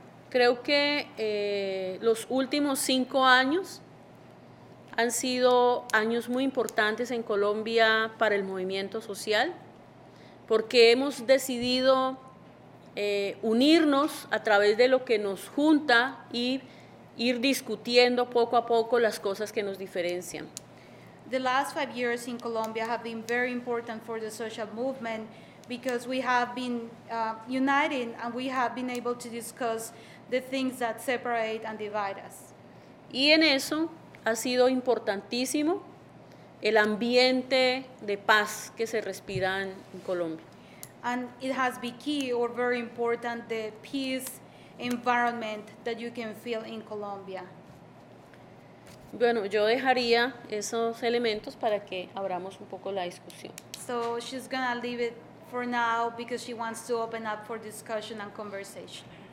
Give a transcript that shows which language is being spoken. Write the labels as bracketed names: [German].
[Spanish] Creo que los últimos 5 años han sido años muy importantes en Colombia para el movimiento social, porque hemos decidido unirnos a través de lo que nos junta y ir discutiendo poco a poco las cosas que nos diferencian. [English] The last 5 years in Colombia have been very important for the social movement because we have been uniting and we have been able to discuss the things that separate and divide us. [Spanish] Y en eso ha sido importantísimo el ambiente de paz que se respira en Colombia. [English] And it has been key or very important the peace environment that you can feel in Colombia. [Spanish] Bueno, yo dejaría esos elementos para que abramos un poco la discusión. [English] So she's gonna leave it for now because she wants to open up for discussion and conversation.